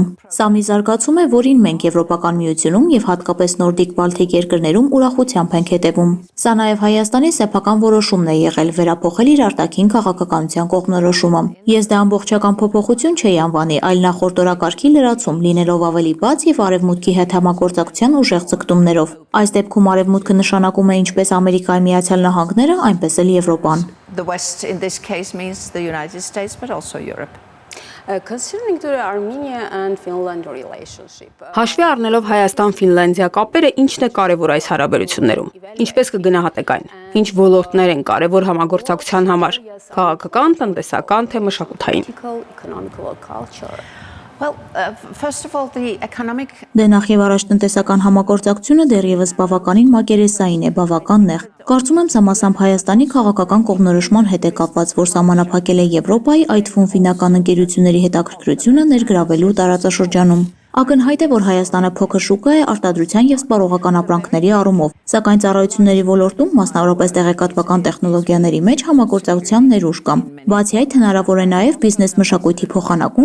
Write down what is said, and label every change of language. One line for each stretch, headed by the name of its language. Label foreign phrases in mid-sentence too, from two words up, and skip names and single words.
Armenian: Սա մի զարգացում է, որին մենք Եվրոպական միությունում եւ հատկապես Նորդիկ Բալթիկ երկրներում ուրախությամբ ենք հետևում։ Սա նաեւ Հայաստանի սեփական որոշումն է եղել վերափոխել իր արտաքին քաղաքականության կողմնորոշումը։ Ես դա ամբողջական փոփոխություն չէի անվանի, այլ նախորդ օրակարգի լրացում, լինելով ավելի բաց եւ արևմուտքի հետ համագործակցության ուժեղ ցկտումներով։ Այս դեպքում արևմուտքը նշանակում է ինչպես Ամերիկայի Միացյալ Նահանգները, այնպես էլ Եվրոպան։
English: The West in this case means the United States, but also Europe. Considering the Armenia and Finland relationship.
Armenian: Հաշվի առնելով Հայաստան-Ֆինլանդիա կապերը, ինչն է կարևոր այս հարաբերություններում։ Ինչպես կգնահատեք այն։ Ինչ ոլորտներ են կարևոր համագործակցության համար։ Քաղաքական, տնտեսական, թե մշակութային։
English: Well, first of all, the economic
Armenian: Դե նախ եւ առաջ տնտեսական համագործակցությունը դեռևս բավականին մակերեսային է, բավական նեղ։ Կարծում եմ սա մասամբ Հայաստանի քաղաքական կողմնորոշման հետ է կապված, որ սահմանափակել է Եվրոպայի, այդ թվում ֆինական ընկերությունների հետաքրքրությունը ներգրավելու տարածաշրջանում։ Ակնհայտ է, որ Հայաստանը փոքր շուկա է արտադրության եւ սպառողական ապրանքների առումով, սակայն ծառայությունների ոլորտում, մասնավորապես տեղեկատվական տեխնոլոգիաների մեջ համագործակցության ներուժ կա։ Բացի այդ, հնարավոր է նաեւ բիզնես մշակույթի փոխանակում,